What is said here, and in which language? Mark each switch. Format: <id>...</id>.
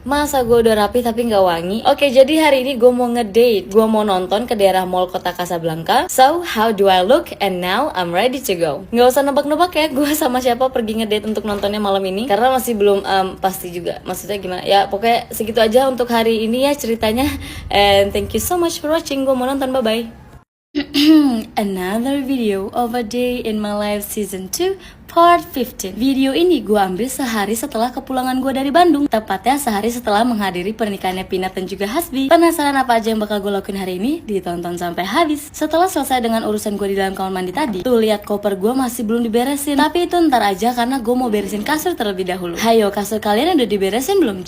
<id>Masa gue udah rapi tapi nggak wangi? Oke, jadi hari ini gue mau ngedate. Gue mau nonton ke daerah mall kota Casablanca.</id> <en>So how do I look? And now I'm ready to go.</en> <id>Nggak usah nebak-nebak ya, gue sama siapa pergi ngedate untuk nontonnya malam ini, karena masih belum pasti juga. Maksudnya gimana? Ya pokoknya segitu aja untuk hari ini ya ceritanya.</id> <en>And thank you so much for watching.</en> <id>Gue mau nonton,</id> <en>bye-bye. Another video of a day in my life season 2 part 15.</en> <id>Video ini gue ambil sehari setelah kepulangan gue dari Bandung. Tepatnya sehari setelah menghadiri pernikahannya Pinat dan juga Hasbi. Penasaran apa aja yang bakal gue lakuin hari ini? Ditonton sampai habis. Setelah selesai dengan urusan gue di dalam kamar mandi tadi, tuh lihat koper gue masih belum diberesin. Tapi itu ntar aja karena gue mau beresin kasur terlebih dahulu. Hayo, kasur kalian udah diberesin belum?</id>